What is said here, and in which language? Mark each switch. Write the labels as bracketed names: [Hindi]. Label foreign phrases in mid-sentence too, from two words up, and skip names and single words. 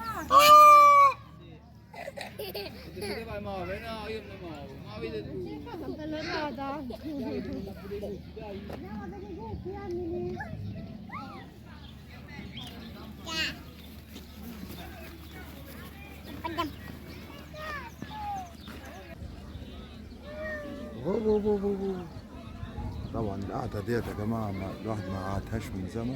[Italian] Si poteva muovere, no, io mi muovo, muovete tu. Sono bell'orata. No, delle cuffie, Emily. [Arabic] طبعا القعدة ديت يا جماعة الواحد ما قعدهاش من زمن.